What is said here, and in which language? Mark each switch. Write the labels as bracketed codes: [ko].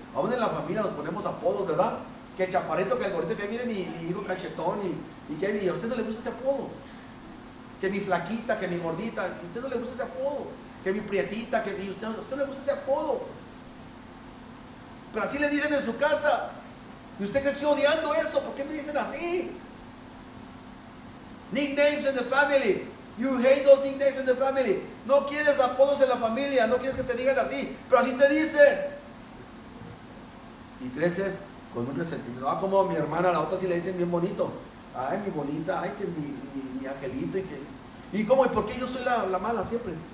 [es] Aún en la familia nos ponemos apodos, ¿verdad? Que el chaparrito, que el gordito, que mire mi hijo cachetón y que a usted no le gusta ese apodo. Que mi flaquita, que mi gordita, a usted no le gusta ese apodo. Que mi prietita, que a usted no le gusta ese apodo. Pero así le dicen en su casa. Y usted creció odiando eso. ¿Por qué me dicen así? [en] Nicknames in the family. You hate those nicknames in the family. [es] No quieres apodos en la familia. No quieres que te digan así. Pero así te dicen. Y creces con un resentimiento. Ah, como mi hermana, la otra sí le dicen bien bonito. Ay, mi bonita. Ay, que mi angelito. ¿Y cómo? ¿Y por qué yo soy la mala siempre?